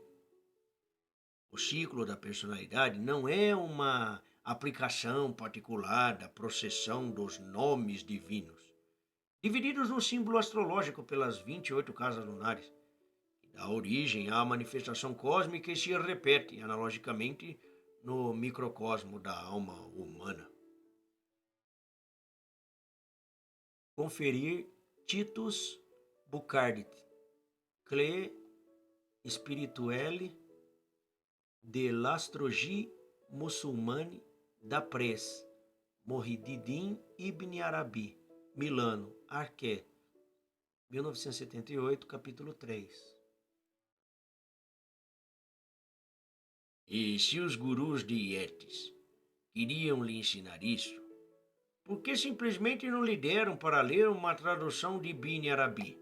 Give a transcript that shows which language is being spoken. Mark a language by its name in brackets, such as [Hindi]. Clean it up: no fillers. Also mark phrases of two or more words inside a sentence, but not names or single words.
[Portuguese] O ciclo da personalidade não é uma aplicação particular da processão dos nomes divinos, divididos no símbolo astrológico pelas 28 casas lunares, que dá origem à manifestação cósmica e se repete analogicamente no microcosmo da alma humana. Conferir Titus Bucardit, Clé Spirituelle de l'Astrologie Musulmane d'après Muhyiddin Ibn Arabi, Milano, Arquet, 1978, capítulo 3. E se os gurus de Yeats queriam lhe ensinar isso, por que simplesmente não lhe deram para ler uma tradução de Ibn Arabi?